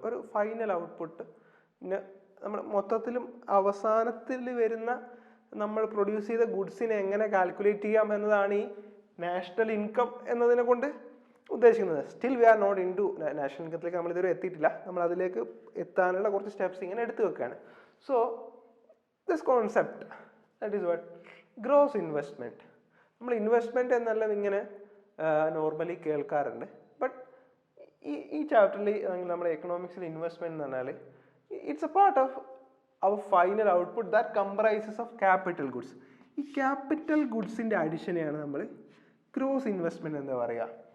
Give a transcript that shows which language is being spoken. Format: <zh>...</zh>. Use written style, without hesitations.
<en>Or final output</en> <ml>നമ്മൾ മൊത്തത്തിലും അവസാനത്തിൽ വരുന്ന നമ്മൾ പ്രൊഡ്യൂസ് ചെയ്ത ഗുഡ്സിനെ എങ്ങനെ കാൽക്കുലേറ്റ് ചെയ്യാം എന്നതാണ് ഈ നാഷണൽ ഇൻകം എന്നതിനെ കൊണ്ട് ഉദ്ദേശിക്കുന്നത്.</ml> <en>still we are not into</en> <ml>national ഇൻകത്തിലേക്ക് നമ്മൾ ഇതുവരെ എത്തിയിട്ടില്ല. നമ്മൾ അതിലേക്ക് എത്താനുള്ള കുറച്ച് സ്റ്റെപ്സ് ഇങ്ങനെ എടുത്തു വെക്കുകയാണ്.</ml> <en>So this concept that is what gross investment.</en> <ml>നമ്മൾ ഇൻവെസ്റ്റ്മെൻറ്റ് എന്നെല്ലാം ഇങ്ങനെ നോർമലി കേൾക്കാറുണ്ട്. ബട്ട് ഈ ചാപ്റ്ററിൽ നമ്മുടെ എക്കണോമിക്സിൽ ഇൻവെസ്റ്റ്മെൻറ്റ് എന്ന് പറഞ്ഞാൽ</ml> <en>it's a part of our final output that comprises of capital goods.</en> <ml>ഈ ക്യാപിറ്റൽ ഗുഡ്സിൻ്റെ അഡിഷനെയാണ് നമ്മൾ ഗ്രോസ് ഇൻവെസ്റ്റ്മെൻറ്റ് എന്ന് പറയുക.</ml>